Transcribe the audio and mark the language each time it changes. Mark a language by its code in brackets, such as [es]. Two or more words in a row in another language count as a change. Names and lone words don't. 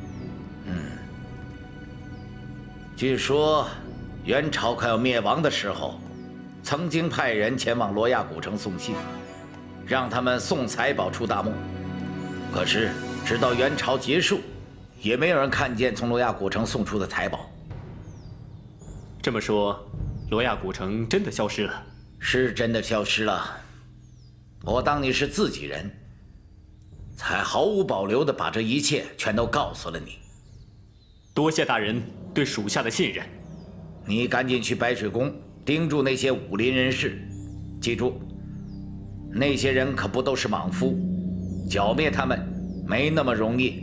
[zh] 據說元朝快要滅亡的時候，曾經派人前往羅亞古城送信，讓他們送財寶出大漠。可是直到元朝結束，也沒有人看見從羅亞古城送出的財寶。這麼說，羅亞古城真的消失了？是真的消失了。我當你是自己人，才毫無保留地把這一切全都告訴了你。多謝大人对属下的信任。你趕緊去白水宮盯住那些武林人士，記住，那些人可不都是莽夫，剿滅他們沒那麼容易。